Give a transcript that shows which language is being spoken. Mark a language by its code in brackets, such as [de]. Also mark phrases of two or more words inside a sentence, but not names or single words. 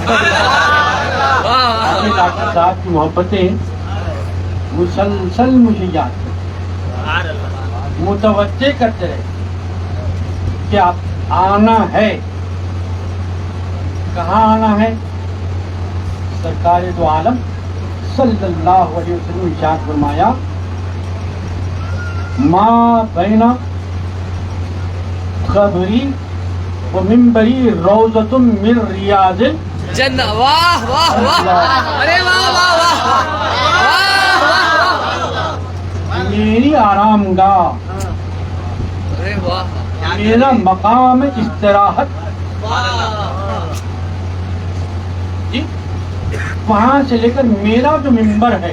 [ur] ڈاکٹر صاحب کی محبتیں مسلسل مجھے یاد کرتے، متوجہ کرتے رہے کہ آپ آنا ہے. کہاں آنا ہے؟ سرکار دو عالم [ar] صلی اللہ علیہ وسلم [ur] ارشاد فرمایا [ar] ما بین قبری و منبری روضۃ من ریاض [ur] جنہ. واہ واہ واہ، ارے واہ واہ واہ واہ، میری آرام گاہ، ارے واہ، میرا مقام استراحت، جی وہاں سے لے کر میرا جو ممبر ہے،